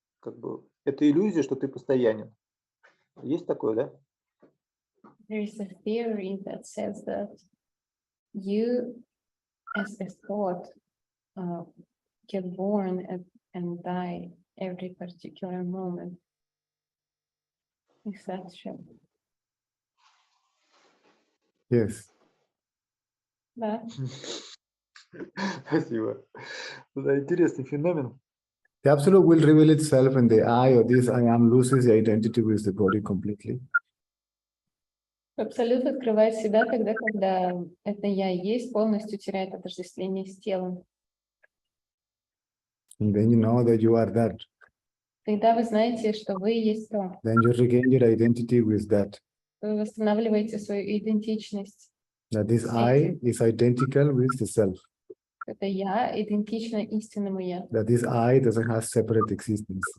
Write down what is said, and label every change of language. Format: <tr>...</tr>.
<ru>Как бы это иллюзия, что ты постоянен. Есть такое, да?</ru> <en>There is a theory that says that you, as a thought, get born and die every particular moment. Is that true? Yes.</en> <ru>Да. Спасибо. Да, интересный феномен.</ru> <en>The absolute will reveal itself when the I or this I am loses the identity with the body completely.</en> <ru>Абсолют открывает себя тогда, когда это я есть, полностью теряет отождествление с телом.</ru> <en>And then you know that you are that.</en> <ru>Когда вы знаете, что вы есть то,</ru> <en>Then you regain your identity with that.</en> <ru>вы восстанавливаете свою идентичность.</ru> <en>That this I is identical with the self.</en> <ru>Это я идентично истинному я.</ru> <en>That this I doesn't have separate existence.</en>